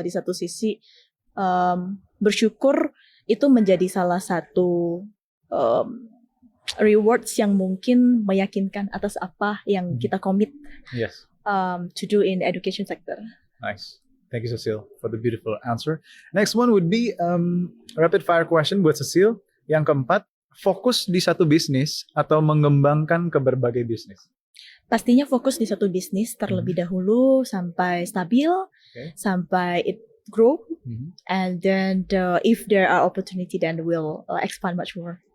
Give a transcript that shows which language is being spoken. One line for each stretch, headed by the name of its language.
Indonesian: Di satu sisi bersyukur itu menjadi salah satu rewards yang mungkin meyakinkan atas apa yang kita komit
English: Yes. to do in education sector. Nice. Thank you, Cecile, for the beautiful answer. Next one would be rapid fire question
Indonesian: buat
English: Cecile.
Indonesian: Yang keempat, fokus di satu bisnis atau mengembangkan ke berbagai bisnis? Pastinya fokus di satu bisnis terlebih dahulu sampai stabil, sampai
English: it grow, and then if there are opportunity, then we'll expand much more.